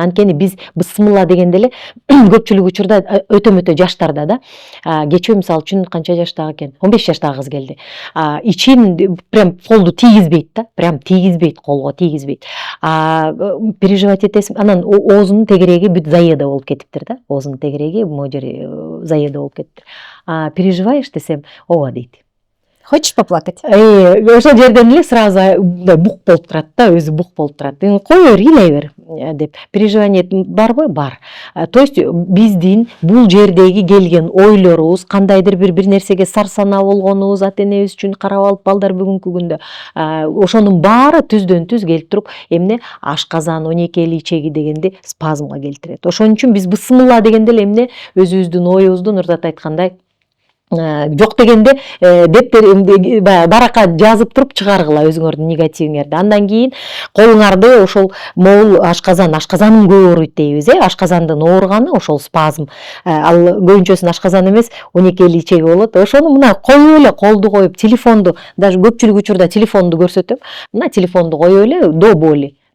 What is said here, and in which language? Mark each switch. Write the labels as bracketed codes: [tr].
[ky] Анткени биз бысмылла дегенде эле көпчүлүк учурда өтө жаштарда да, кечээ мисалы үчүн канча жаштагы экен, 15 жаштагы кыз келди. Ичин прям колду тийгизбейт да, прям тийгизбейт, колго тийгизбейт. Переживать этесиң, анан оозунун тегереги бүт заеда болуп кетиптир да, оозунун тегереги могу жери заеда болуп кетиптир. Переживаешь десем, ооба дейт. [ru] Хочешь поплакать? [ky] Ошол жерден эле сразу бук болуп турат да, өзү бук болуп турат. Кой бер, ыйлай бер деп. Переживание барбы? Бар. То есть биздин бул жердеги келген ойлорубуз, кандайдыр бир нерсеге сарсанаа болгонубуз, ата энебиз үчүн карап алып балдар бүгүнкү күндө, ошонун баары түздөн түз келип туруп, эмне ашказан, 12 ичеги дегенде спазмга келтирет. Ошон үчүн биз бысмылла дегенде эле эмне өзүбүздүн оюбузду Нурзат айткандай жок дегенде баракка жазып туруп чыгаргыла өзүңөрдүн негативиңерди. Андан кийин колуңарды ошол могул ашказаным көп ооруйт дейбиз, ашказандын ооруганы ошол спазм. Ал көбүнчөсүн ашказан эмес, 12 ичеги болот. Ошону мына коюп эле, колду коюп, телефонду, даже көпчүлүк учурда телефонду көрсөтөм. Мына телефонду коюп эле [ru] до боли.